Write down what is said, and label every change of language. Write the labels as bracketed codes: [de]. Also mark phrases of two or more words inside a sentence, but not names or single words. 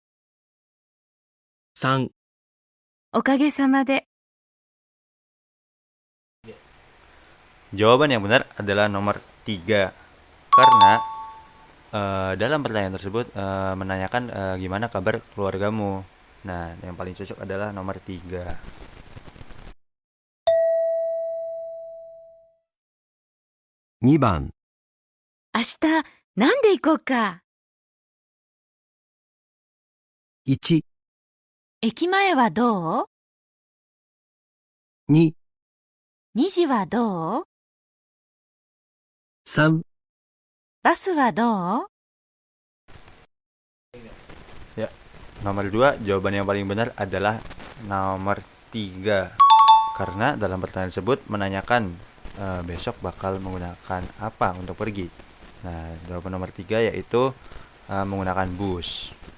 [ja] 3、おかげさまで。 [id] Jawaban yang benar adalah nomor 3. Karena dalam pertanyaan tersebut menanyakan gimana kabar keluargamu. Nah, yang paling cocok adalah nomor 3. [ja] 2 番、明日、なんで行こうか。 1、駅前はどう？ 2、 2時はどう？ 3、バスはどう？ [id] Ya, nomor 2 jawaban yang paling benar adalah nomor 3. Karena dalam pertanyaan tersebut menanyakan besok bakal menggunakan apa untuk pergi. Nah, jawaban nomor 3 yaitu menggunakan bus.